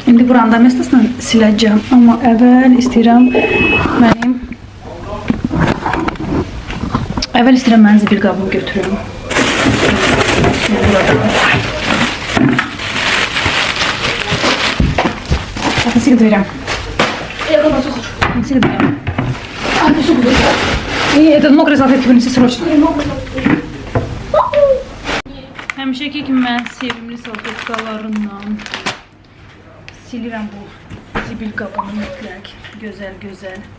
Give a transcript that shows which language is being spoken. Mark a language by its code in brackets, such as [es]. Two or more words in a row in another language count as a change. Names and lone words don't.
[az] branda mestasını siləcəm. Amma əvvəl istəyirəm mən zibil qabımı götürüm. [tr] Buradan. Nasıl gidiyorum? Nasıl gidiyorum? [ru] И этот мокрый салфетки принеси срочно. [az] Həmişəki kimi mən sevimli salfetkalarından silirəm bu zibil qabını mütləq. Gözəl.